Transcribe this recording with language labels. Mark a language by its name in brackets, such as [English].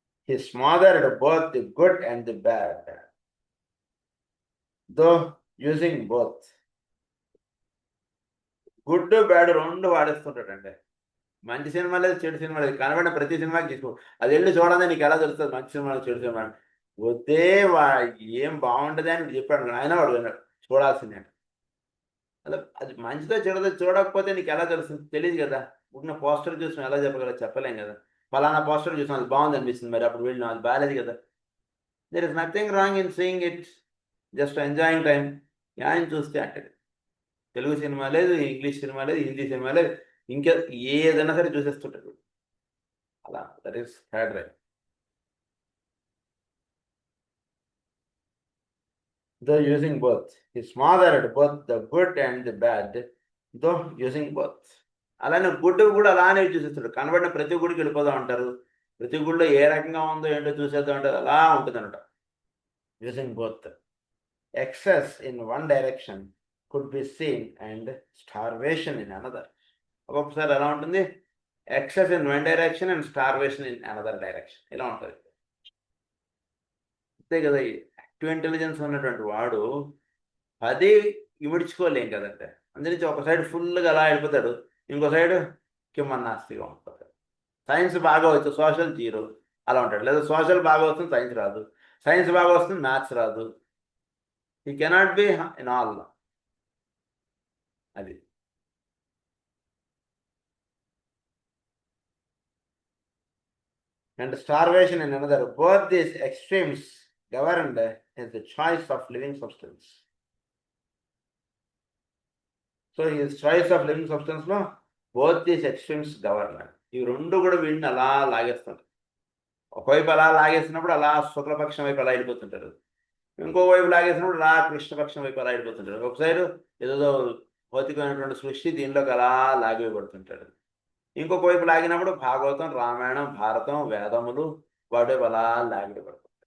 [English] He smothered both the good and the bad, though using both. [Telugu] Good bad రెండు వాడేస్తుంటాడండి. మంచి cinema లేదు, చెడు cinema లేదు, కనబడిన ప్రతి సినిమాకి తీసుకో, అది వెళ్ళి చూడదే నీకు ఎలా తెలుస్తుంది మంచి సినిమా చెడు సినిమా. వద్దే ఏం బాగుంటుంది అని చెప్పాడు, ఆయన వాడు విన్నాడు, చూడాల్సిందే. అలా అది మంచిదో చెడుదో చూడకపోతే నీకు ఎలా తెలుస్తుంది, తెలియదు కదా. ఉన్న పోస్టర్ చూసాం ఎలా చెప్పలేం కదా. ఫలానా పోస్టర్ చూసాం అది బాగుంది అనిపిస్తుంది, మరి అప్పుడు వెళ్ళినా అది బాగాలేదు కదా. [English] There is nothing wrong in seeing it, just enjoying time. [Telugu] ఆయన చూస్తే అంటాడు, తెలుగు సినిమా లేదు, ఇంగ్లీష్ సినిమా లేదు, హిందీ సినిమా లేదు, ఇంకా ఏదైనా సరే చూసేస్తుంటాడు అలా. [English] That is third ray. Though using both, he smothered both the good and the bad, though using both. [Telugu] అలానే గుడ్డు కూడా అలానే చూసేస్తాడు, కనబడిన ప్రతి గుడికి వెళ్ళిపోదాం అంటారు, ప్రతి గుడిలో ఏ రకంగా ఉందో ఏంటో చూసేద్దాం అంటారు, అలా ఉంటుంది అనమాట. [English] Using both. excess in one direction could be seen and starvation in another. [Telugu] ఒక్కొక్కసారి ఎలా ఉంటుంది, [English] excess in one direction and starvation in another direction, [Telugu] ఇలా ఉంటుంది. అంతే కదా, యాక్టివ్ ఇంటెలిజెన్స్ ఉన్నటువంటి వాడు అది ఇమిడ్చుకోలేం కదంటే, అందునుంచి ఒక సైడ్ ఫుల్గా అలా వెళ్ళిపోతాడు, ఇంకో సైడ్ కిమ్మన్నాస్తిగా ఉంటుంది. సైన్స్ బాగా వచ్చు, సోషల్ జీరో అలా ఉంటాడు. లేదా సోషల్ బాగా వస్తుంది, సైన్స్ రాదు, సైన్స్ బాగా వస్తుంది, మ్యాథ్స్ రాదు. [English] He cannot be in all. అది and starvation in another. Both these extremes governed is the choice of living substance. So his choice of living substance లో both these extremes governed. [Telugu] ఈ రెండు కూడా వీడిని అలా లాగేస్తారు. ఒకవైపు అలా లాగేసినప్పుడు అలా శుక్లపక్షం వైపు అలా వెళ్ళిపోతుంటారు, ఇంకోవైపు లాగేసినప్పుడు అలా కృష్ణపక్షం వైపు అలా వెళ్ళిపోతుంటారు. ఒక సైడు ఏదో భౌతికమైనటువంటి సృష్టి దీనిలోకి అలా లాగిపడుతుంటాడు, ఇంకొక వైపు లాగినప్పుడు భాగవతం, రామాయణం, భారతం, వేదములు వాటి అలా లాగిపడుతుంది.